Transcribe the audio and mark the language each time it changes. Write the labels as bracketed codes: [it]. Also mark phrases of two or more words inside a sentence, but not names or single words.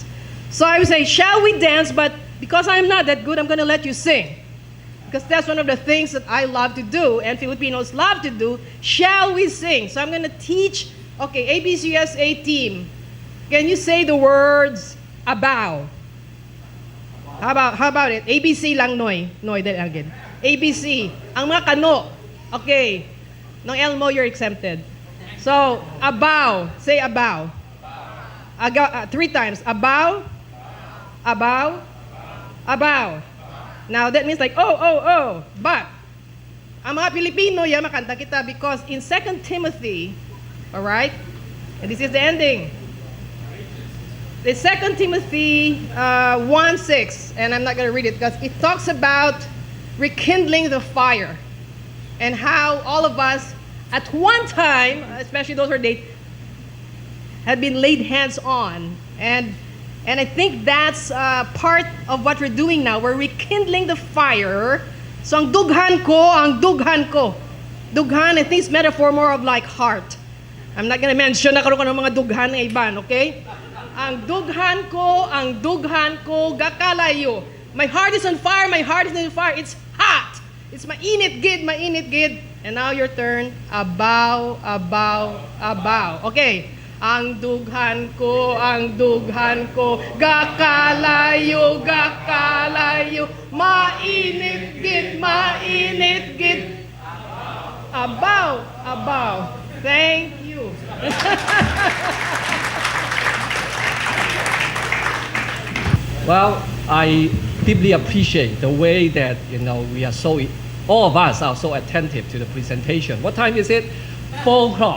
[en] So I would say, shall we dance? But because I'm not that good, I'm going to let you sing, because that's one of the things that I love to do and Filipinos love to do. Shall we sing? So I'm going to teach. Okay, ABCUSA team, can you say the words abaw? How about it? ABC lang, Noy. Noy, then again. [hil] ABC. Ang mga kano. Okay. No Elmo, [en] you're exempted. So, abaw. Say abaw. Three times. Abaw. [hil] Abaw. Abaw. [en] Now, that means like, oh. But, [hil] ang mga Pilipino, yan, makanta kita, [en] because in 2 Timothy, all right, and this is the ending. The 2 Timothy 1:6, and I'm not going to read it because it talks about rekindling the fire and how all of us at one time, especially those who are dating, had been laid hands on. And I think that's part of what we're doing now. We're rekindling the fire. [hil] So ang dughan ko. Dughan, [en] I think it's metaphor more of like heart. I'm not going to mention na [hil] karoon ng mga dughan ng iban, [en] okay? [hil] Ang dughan ko, gakalayo. [en] My heart is on fire, It's hot. It's [hil] mainit gid. [en] And now your turn. [hil] Abaw. Okay. Ang dughan ko, gakalayo. Mainit gid. Abaw. [en] Thank you. Well, I deeply appreciate the way that we are all of us are so attentive to the presentation. What time is it? 4 o'clock.